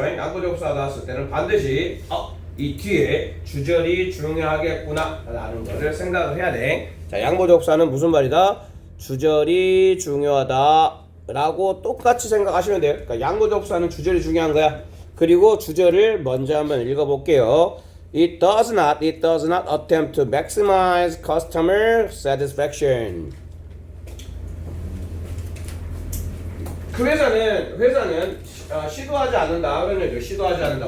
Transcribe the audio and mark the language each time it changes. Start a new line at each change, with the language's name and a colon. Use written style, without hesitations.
Korean: 양보 접속사 나왔을 때는 반드시 이 뒤에 주절이 중요하겠구나 라는 것을 생각을 해야 돼. 자, 양보 접속사는 무슨 말이다? 주절이 중요하다 라고 똑같이 생각하시면 돼요. 그러니까 양보 접속사는 주절이 중요한 거야. 그리고 주절을 먼저 한번 읽어볼게요.
English: It does not attempt to maximize customer satisfaction.
Korean: 그 회사는 시도하지 않는다 그런 얘기죠. 시도하지 않는다.